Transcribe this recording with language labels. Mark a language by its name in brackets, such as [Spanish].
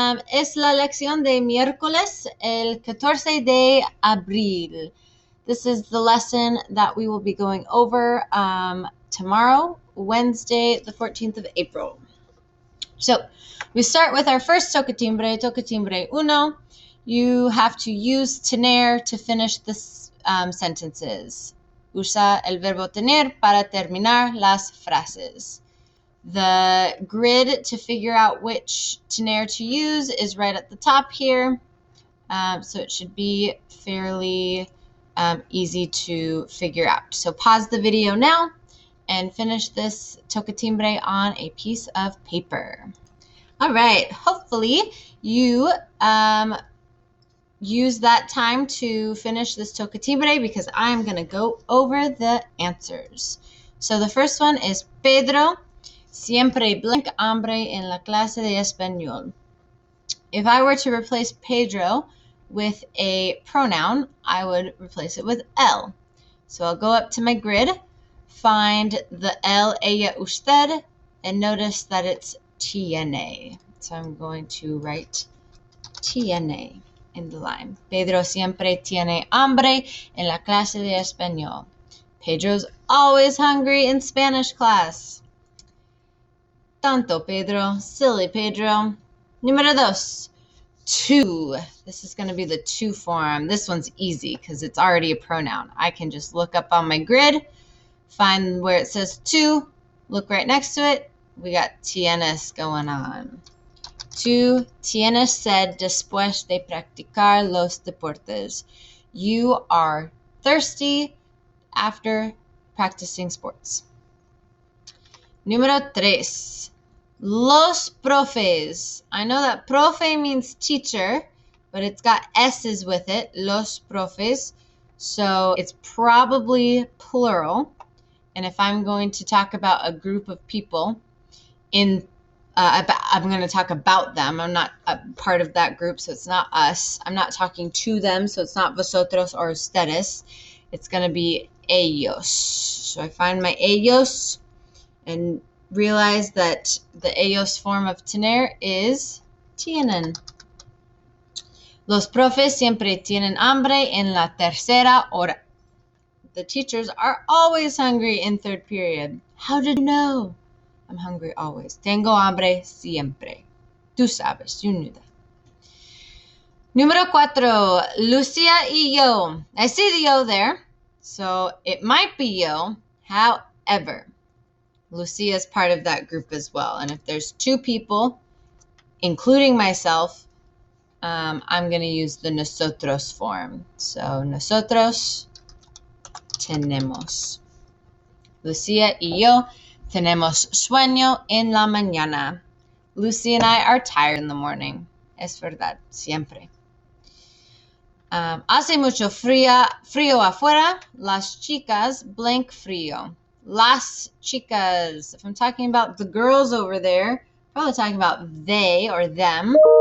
[Spanish] Es la lección de miércoles, el 14 de abril. [English] This is the lesson that we will be going over tomorrow, Wednesday, the 14th of April. So we start with our first tocatimbre, tocatimbre uno. You have to use tener to finish the sentences. [Spanish] Usa el verbo tener para terminar las frases. [English] The grid to figure out which tener to use is right at the top here. So it should be fairly easy to figure out. So pause the video now and finish this tocatimbre on a piece of paper. All right, hopefully you use that time to finish this tocatimbre because I'm going to go over the answers. So the first one is [Spanish] Pedro siempre blank hambre en la clase de español. [English] If I were to replace Pedro with a pronoun, I would replace it with él. So I'll go up to my grid, find the él, ella, usted, and notice that it's tiene. So I'm going to write tiene in the line. [Spanish] Pedro siempre tiene hambre en la clase de español. [English] Pedro's always hungry in Spanish class. [Spanish] Tanto Pedro, silly Pedro. Número dos, tú. [English] This is going to be the tú form. This one's easy because it's already a pronoun. I can just look up on my grid, find where it says tú, look right next to it. We got tienes going on. [Spanish] Tú tienes sed después de practicar los deportes. [English] You are thirsty after practicing sports. [Spanish] Número tres, los profes. [English] I know that profe means teacher, but it's got S's with it, los profes. So it's probably plural. And if I'm going to talk about a group of people, I'm going to talk about them. I'm not a part of that group, so it's not us. I'm not talking to them, so it's not vosotros or ustedes. It's going to be ellos. So I find my ellos and realize that the ellos form of tener is tienen. [Spanish] Los profes siempre tienen hambre en la tercera hora. [English] The teachers are always hungry in third period. How did you know? I'm hungry always. [Spanish] Tengo hambre siempre. Tú sabes, [English] you knew that. [Spanish] Número cuatro, Lucia y yo. [English] I see the yo there, so it might be yo. However, Lucia is part of that group as well. And if there's two people, including myself, I'm going to use the nosotros form. [Spanish] So nosotros tenemos. Lucia y yo tenemos sueño en la mañana. [English] Lucy and I are tired in the morning. [Spanish] Es verdad, siempre. Hace mucho frío afuera. Las chicas, blank frío. Las chicas. [English] If I'm talking about the girls over there, probably talking about they or them.